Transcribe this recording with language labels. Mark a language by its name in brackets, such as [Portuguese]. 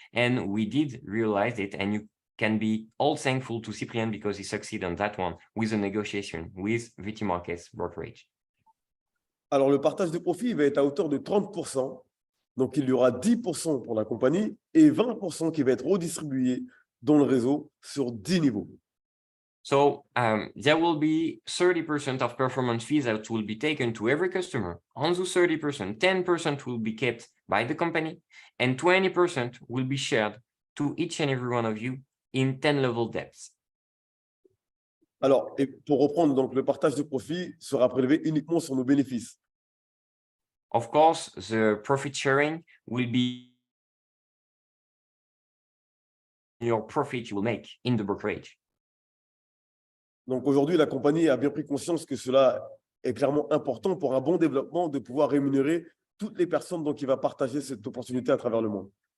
[English] And we did realize it, and you can be all thankful to Cyprien because he succeeded on that one with a negotiation with VT Markets brokerage. [French] Alors, le partage de profit va être à hauteur de 30%. Donc, il y aura 10% pour la compagnie et 20% qui va être redistribué dans le réseau sur 10 niveaux. [English] So there will be 30% of performance fees that will be taken to every customer. On those 30%, 10% will be kept by the company and 20% will be shared to each and every one of you in 10 level depths. [French] Alors, et pour reprendre, donc, le partage de profit sera prélevé uniquement sur nos bénéfices. [English] Of course, the profit sharing will be your profit you will make in the brokerage. [French] Donc aujourd'hui, la compagnie a bien pris conscience que cela est clairement important pour un bon développement de pouvoir rémunérer toutes les personnes dont il va partager cette opportunité à travers le monde.